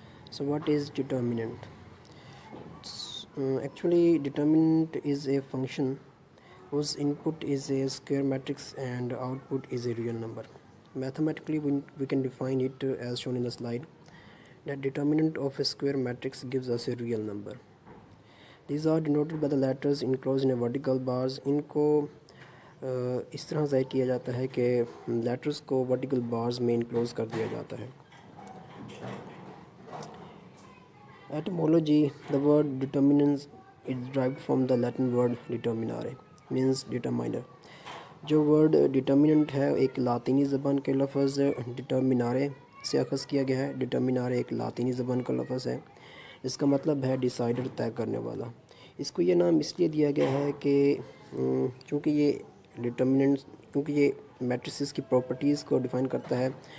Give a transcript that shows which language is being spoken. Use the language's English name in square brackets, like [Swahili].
[English] So what is determinant? Actually determinant is a function whose input is a square matrix and output is a real number. Mathematically we can define it as shown in the slide. The determinant of a square matrix gives us a real number. These are denoted by the letters enclosed in a vertical bars. [Urdu] ان کو اس طرح ظاہر کیا جاتا ہے کہ letters کو vertical bars میں enclose کر دیا جاتا ہے. [English] Etymology: the word determinants is derived from the Latin word determinare, means determiner. [Urdu] جو ورڈ ڈٹرمننٹ ہے ایک لاطینی زبان کے لفظ ڈٹرمنارے سے اخذ کیا گیا ہے. ڈٹرمنارے ایک لاطینی زبان کا لفظ ہے. اس کا مطلب ہے ڈیسائیڈر، طے کرنے والا. اس کو یہ نام اس لیے دیا گیا ہے کہ چونکہ یہ ڈٹرمننٹس، کیونکہ یہ میٹریسز کی پراپرٹیز کو ڈیفائن کرتا ہے.